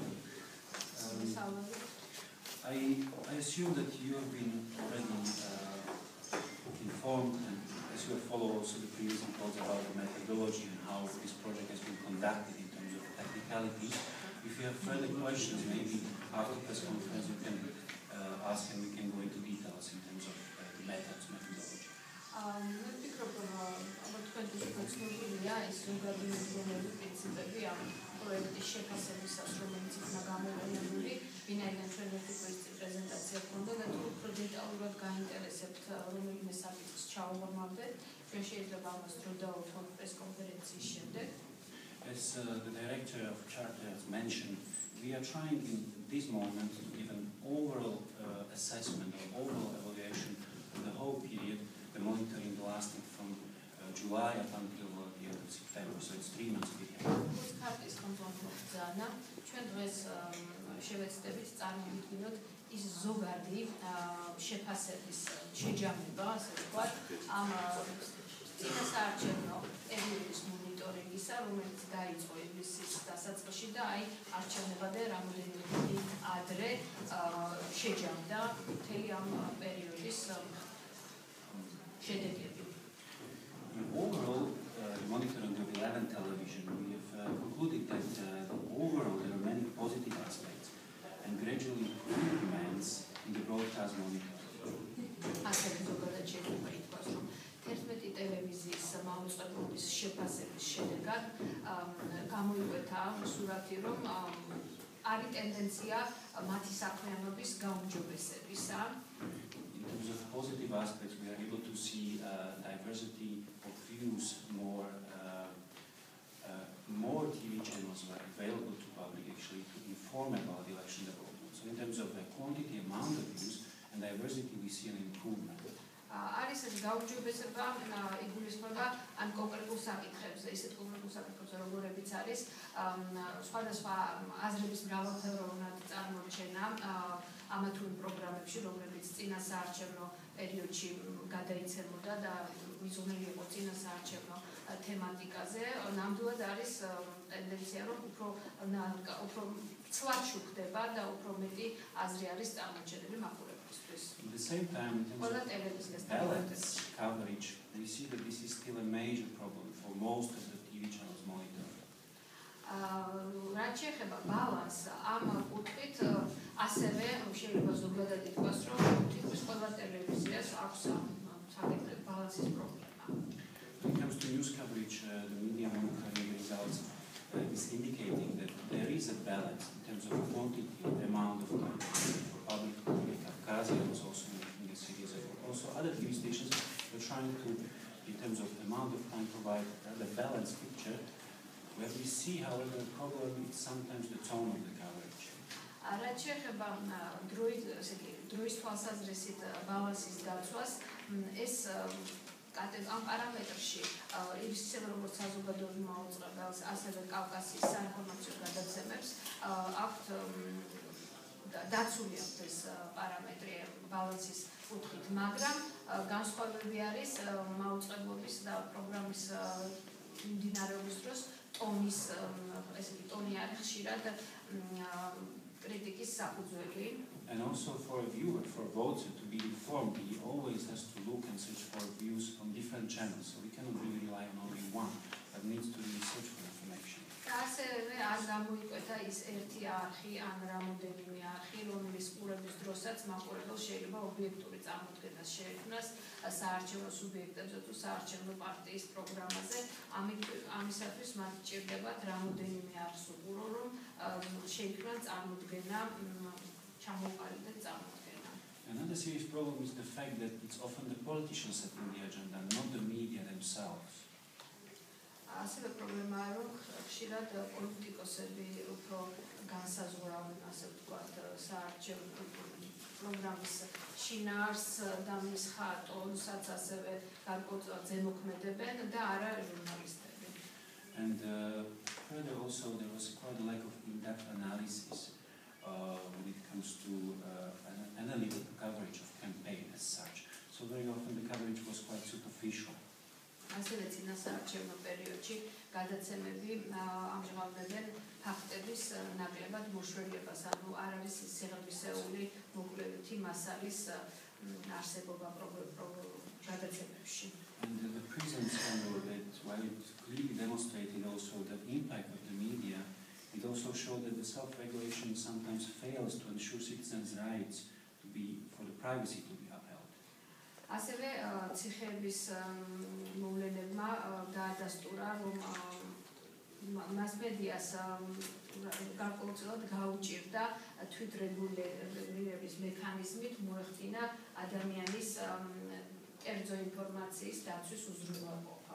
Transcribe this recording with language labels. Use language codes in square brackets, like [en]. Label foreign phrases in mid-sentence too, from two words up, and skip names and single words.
[en] I assume that you have been already informed, and as you have followed also the previous reports about the methodology and how this project has been conducted in terms of technicalities. If you have further questions, maybe after the press conference you can ask and we can go into details in terms of the methodology. [ka] პროექტის შეფასებისას, რომელიც იქნა გამოყენებული, ვინაიდან ჩვენ ერთი კვირით პრეზენტაცია ჰქონდა და თუ უფრო დეტალურად გაინტერესებთ რომელიმე საკითხს ჩავუღრმავდეთ, ჩვენ შეიძლება ამას დრო დავუთმოთ პრეს კონფერენციის შემდეგ. [en] As the director of Charter has mentioned, we are trying in this moment to give an overall assessment or overall evaluation of the whole period, the monitoring lasting from July up until the end of September, so it's 3 months period. [ka] ქარტის კონტროლმა ჩვენ დღეს შევეცდებით წარმოვიდგინოთ ის ზოგადი შეფასების შეჯამება, ასე ვთქვათ, ამ წინასაარჩევნო პერიოდის მონიტორინგისა, რომელიც დაიწყო ივლისის დასაწყისში და აი არჩევნებამდე რამოდენიმე დღე ადრე შეჯამდა მთელი ამ პერიოდის შედეგები. [en] Overall, monitoring of 11 television, we have concluded that overall there are many positive aspects and gradually improvements in the broadcast monitoring. [ka] Თერთმეტი ტელევიზიის მაუწყებლობის შეფასების შედეგად გამოიკვეთა სურათი, რომ არის ტენდენცია მათი საქმიანობის გაუმჯობესებისა. [en] In terms of positive aspects, we are able to see diversity of views, more TV channels are available to public actually to inform about the election development. So in terms of the quantity, amount of views and diversity, we see an improvement. [ka] არის ეს გაუმჯობესება იგულისხმება ან კონკრეტულ საკითხებზე, ისეთ კონკრეტულ საკითხებზე, როგორებიც არის სხვადასხვა აზრების მრავალფეროვნად წარმოჩენა ამა თუ იმ პროგრამებში, რომლებიც წინასაარჩევნო პერიოდში გადაიცემოდა და მიზნული იყო წინასაარჩევნო თემატიკაზე. ნამდვილად არის ტენდენცია, რომ უფრო ცლად შუქდება და უფრო მეტი აზრი არის წარმოჩენილი მაყურებლისთვის. [en] At the same time, in terms of balance coverage, we see that this is still a major problem for most of the TV channels monitored. [ka] რაც შეეხება ბალანსს, ამ კუთხით ასევე შეიძლება ზოგადად ითქვას, რომ თითქმის ყველა ტელევიზიას აქვს საკითხი ბალანსის პრობლემა. [en] When it comes to news coverage, the Medi-monitoring results is indicating that there is a balance in terms of quantity and amount of time for public Abkhazia was also making a series of also other TV stations are trying to, in terms of amount of time, provide a balanced picture. Where we see, however, a problem is sometimes the tone of the coverage. [ka] რაც შეეხება დროის თვალსაზრისით ბალანსის დაცვას, ეს ამ პარამეტრში ისევე როგორც საზოგადოებრივ მაუწყებელს, ასევე კავკასიის საინფორმაციო გადაცემებს აქვთ დაცული აქვს ეს პარამეტრი ბალანსის კუთხით, მაგრამ განსხვავებები არის მაუწყებლობის და პროგრამის მიმდინარეობის დროს ტონის, ესეთი ტონი არის ხშირად კრიტიკის საფუძველი. [en] And also for a viewer, for a voter to be informed, he always has to look and search for views from different channels. So we cannot really rely on only one, but needs to really search for information. [ka] ასევე არ გამოიკვეთა ის ერთი არხი ან რამოდენიმე არხი, რომლის ყურების დროსაც მაყურებელს შეიძლება ობიექტური წარმოდგენა შეექმნას საარჩევნო სუბიექტებზე თუ საარჩევნო პარტიის პროგრამაზე. ამისათვის მათ ჭირდებათ რამოდენიმე არხს უყურო, რომ შეექმნან წარმოდგენა, ჩამოყალიბდეთ წარმოდგენა. [en] Another serious problem is the fact that it's often the politicians setting the agenda, not the media themselves. [ka] ასევე პრობლემაა, რომ ხშირად პოლიტიკოსები უფრო განსაზღვრავენ, ასე ვთქვათ, საარჩევნო პროგრამის შინაარსს და მის ხატონსაც ასევე გარკვეულწილად ზემოქმედებენ და არა ჟურნალისტები. [en] And further also there was quite a lack of in-depth analysis when it comes to analytical coverage of campaign as such. So very often the coverage was quite superficial. [ka] ასევე წინასაარჩევნო წინასაარჩევნო პერიოდში გადაცემები ამჟღავნებენ ფაქტების ნაკლებად მოშველებას, ანუ არ არის სიღრმისეული მოკლევითი მასალის არსებობა გადაცემებში. [en] And the present scandal, that while it clearly demonstrated also the impact of the media, it also showed that the self-regulation sometimes fails to ensure citizens' rights for the privacy to be upheld. [ka] ასევე ციხეების მოვლენებმა დაადასტურა, რომ მასმედიას გარკვეულწილად გაუჭირდა თვითრეგულირების მექანიზმით მოეხდინა ადამიანის კერძო ინფორმაციის დაცვის უზრუნველყოფა.